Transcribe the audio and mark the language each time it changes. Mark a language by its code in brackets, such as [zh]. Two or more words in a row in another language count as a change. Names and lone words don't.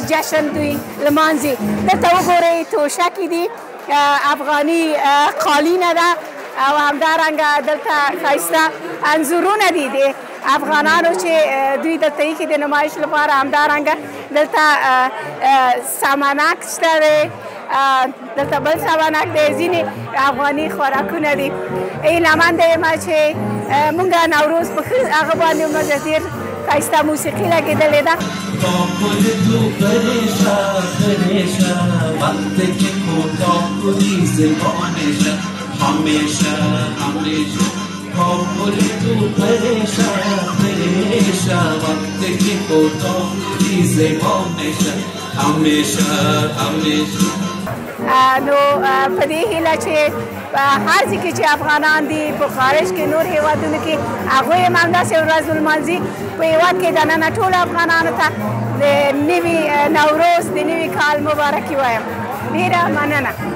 [ps] جشن دوی لمانځي دلته وګورئ توشکې دي افغاني قالینه ده او همدارنګه دلته ښایسته انځورونه دي د افغانانو چې دوی دلته ایښي د نمایش لپاره همدارنګه دلته سمنک شته دی دلته بل سمنک دی ځینې افغاني خوراکونه دي هیله منده یم چې موږ نوروز په ښه هغه باندې موږ ډېر ښایسته موسیقي لګېدلې ده [ur] ہمیشہ ہمیشہ تو پریشاں پریشاں وقت کی کوتاہی سے ہمیشہ ہمیشہ ہمیشہ हमेशा [ps] نو په دې هیله چې هر ځای کې چې افغانان دي په خارج کې نور هیوادونو کې هغوی هم همداسې ورځ ولمانځي په هیواد کې دننه ټولو افغانانو ته د نوي نوروز د نوي کال مبارکي وایم ډېره مننه